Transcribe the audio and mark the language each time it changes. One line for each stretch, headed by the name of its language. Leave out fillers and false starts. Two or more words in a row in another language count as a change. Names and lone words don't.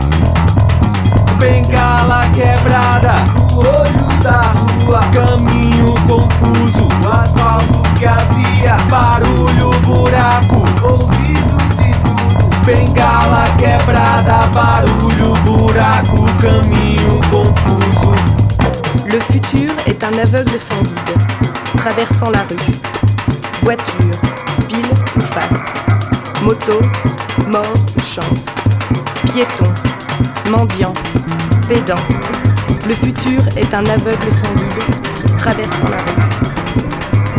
Portuguese: Bengala quebrada, o olho da rua, caminho confuso, o asfalto que havia, barulho, buraco, ouvido de tudo, bengala quebrada, barulho, buraco, caminho confuso.
French: Le futur est un aveugle sans guide, traversant la rue. Voiture, pile ou face, moto, mort ou chance, piéton, mendiant, pédant. Le futur est un aveugle sans guide, traversant la rue.